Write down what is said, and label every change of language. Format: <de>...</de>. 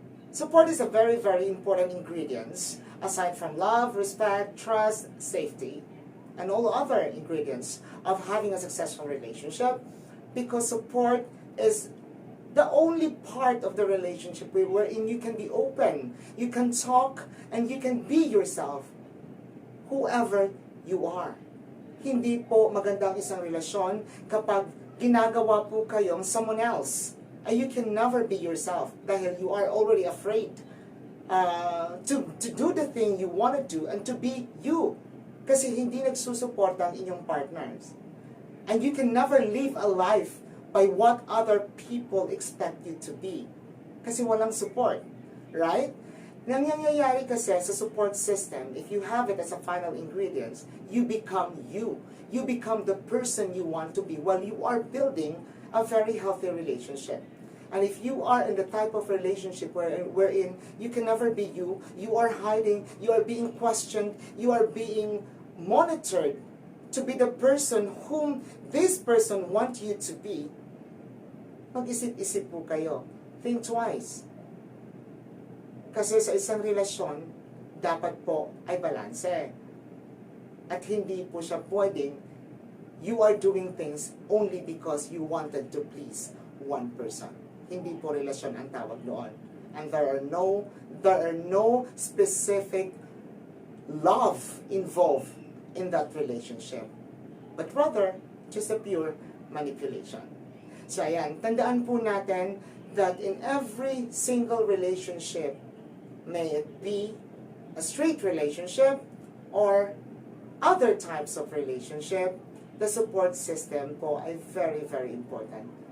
<en>Support is a very, very important ingredient aside from love, respect, trust, safety, and all other ingredients of having a successful relationship because support is the only part of the relationship wherein you can be open, you can talk, and you can be yourself, whoever you are.</en> <tl>Hindi po magandang isang relasyon kapag ginagawa po kayong</tl> <en>someone else. And you can never be yourself dahil you are already afraid to do the thing you want to do and to be you.</en> <tl>Kasi hindi nagsusuporta ang inyong partners.</tl> <en>And you can never live a life by what other people expect you to be.</en> <tl>Kasi walang support.</tl> <en>Right?</en> <tl>Nangyayari kasi sa</tl> <en>support system, if you have it as a final ingredients, you become you. You become the person you want to be while you are building a very healthy relationship. And if you are in the type of relationship wherein you can never be you, you are hiding, you are being questioned, you are being monitored to be the person whom this person wants you to be,</en> <tl>mag-isip-isip po kayo.</tl> <en>Think twice.</en> <tl>Kasi sa isang relasyon, dapat po ay balanse. At hindi po siya pwedeng</tl> <en>you are doing things only because you wanted to please one person.</en> <tl>Hindi po relasyon ang tawag doon.</tl> <en>And there are no specific love involved in that relationship. But rather, just a pure manipulation.</en> <tl>So ayan, tandaan po natin</tl> <en>that in every single relationship, may it be a straight relationship or other types of relationship, the support system po ay very, very important.</en>